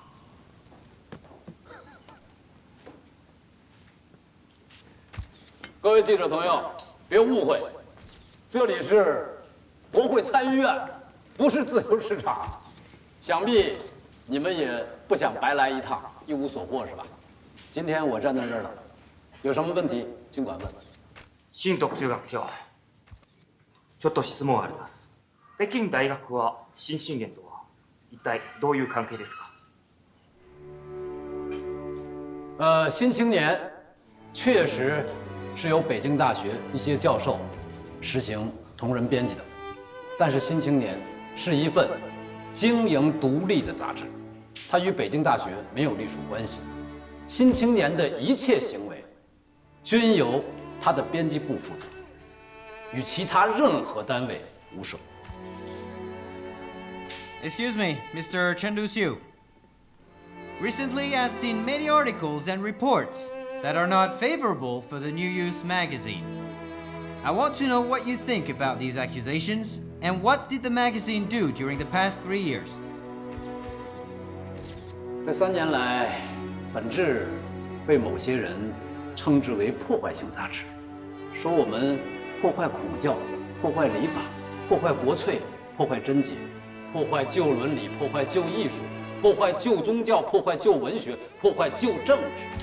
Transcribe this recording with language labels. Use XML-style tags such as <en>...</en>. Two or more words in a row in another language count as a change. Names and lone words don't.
<zh>各位记者朋友，别误会，这里是国会参议院，不是自由市场。想必你们也不想白来一趟，一无所获是吧？今天我站在这儿了，有什么问题尽管问。</zh> <ja>新特助学長、ちょっと質問あります。北京大学は新信玄とは一体どういう関係ですか？</ja> <zh>新青年确实是由北京大学一些教授实行同人编辑的，但是新青年是一份经营独立的杂志，它与北京大学没有隶属关系。新青年的一切行为均由它的编辑部负责，与其他任何单位无涉。</zh> <en>Excuse me, Mr. Chen Duxiu. Recently, I've seen many articles and reports that are not favorable for the New Youth magazine. I want to know what you think about these accusations, and what did the magazine do during the past 3 years?</en> <zh>这3年来，本志被某些人称之为破坏性杂志，说我们破坏孔教、破坏礼法、破坏国粹、破坏贞洁、破坏旧伦理、破坏旧艺术、破坏旧宗教、破坏旧文学、破坏旧政治。</zh>